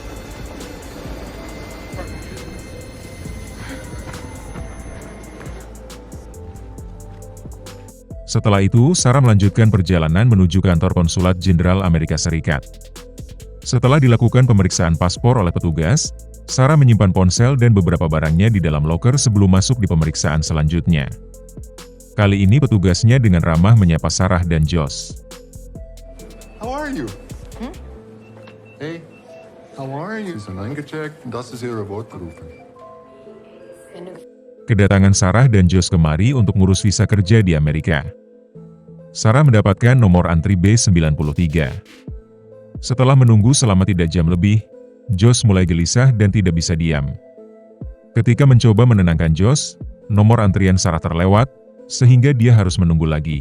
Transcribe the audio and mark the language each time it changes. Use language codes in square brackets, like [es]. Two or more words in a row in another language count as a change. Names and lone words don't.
[id] Setelah itu, Sarah melanjutkan perjalanan menuju kantor konsulat Jenderal Amerika Serikat. Setelah dilakukan pemeriksaan paspor oleh petugas, Sarah menyimpan ponsel dan beberapa barangnya di dalam loker sebelum masuk di pemeriksaan selanjutnya. Kali ini petugasnya dengan ramah menyapa Sarah dan Josh. [en] How are you? Hey, how are you? [de] Sie sind eingecheckt und das ist Ihre Wortberufe. [id] Kedatangan Sarah dan Josh kemari untuk ngurus visa kerja di Amerika. Sarah mendapatkan nomor antri B93. Setelah menunggu selama 3 jam lebih, Josh mulai gelisah dan tidak bisa diam. Ketika mencoba menenangkan Josh, nomor antrian Sarah terlewat, sehingga dia harus menunggu lagi.